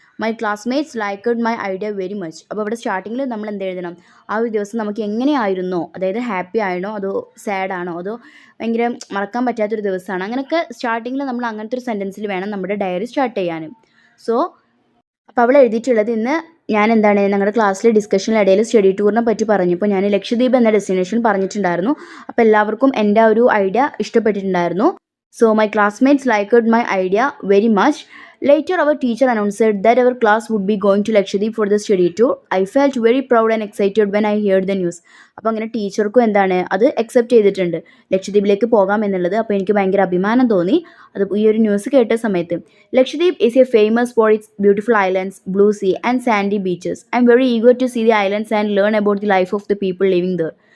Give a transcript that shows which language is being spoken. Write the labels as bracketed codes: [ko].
[en] My classmates liked my idea very much. [ml] അപ്പോൾ ഇവിടെ സ്റ്റാർട്ടിങ്ങിൽ നമ്മൾ എന്ത് എഴുതണം, ആ ഒരു ദിവസം നമുക്ക് എങ്ങനെയായിരുന്നോ, അതായത് ഹാപ്പി ആണോ അതോ സാഡ് ആണോ അതോ ഭയങ്കര മറക്കാൻ പറ്റാത്തൊരു ദിവസമാണ്, അങ്ങനെയൊക്കെ സ്റ്റാർട്ടിങ്ങിൽ നമ്മൾ അങ്ങനത്തെ ഒരു സെൻറ്റൻസിൽ വേണം നമ്മുടെ ഡയറി സ്റ്റാർട്ട് ചെയ്യാനും. സോ അപ്പോൾ അവൾ എഴുതിയിട്ടുള്ളത് ഇന്ന് ഞാൻ എന്താണ് ഞങ്ങളുടെ ക്ലാസ്സിലെ ഡിസ്കഷനിലിടയിൽ സ്റ്റഡി ടൂറിനെ പറ്റി പറഞ്ഞപ്പോൾ ഞാൻ ലക്ഷദ്വീപ് എന്ന ഡെസ്റ്റിനേഷൻ പറഞ്ഞിട്ടുണ്ടായിരുന്നു. അപ്പോൾ എല്ലാവർക്കും എൻ്റെ ആ ഒരു idea ഇഷ്ടപ്പെട്ടിട്ടുണ്ടായിരുന്നു. So [en] My classmates liked my idea very much. Later, our teacher announced that our class would be going to Lakshadweep for the study tour. I felt very proud and excited when I heard the news. [ml] അപ്പോൾ അങ്ങനെ ടീച്ചർക്കും എന്താണ് അത് accept ചെയ്തിട്ടുണ്ട് ലക്ഷദ്വീപിലേക്ക് പോകാം എന്നുള്ളത്. അപ്പോൾ എനിക്ക് ഭയങ്കര അഭിമാനം തോന്നി അത് ഈ ഒരു ന്യൂസ് കേട്ട സമയത്ത്. [en] Lakshadweep is a famous for its beautiful islands, blue sea and sandy beaches. I am very eager to see the islands and learn about the life of the people living there.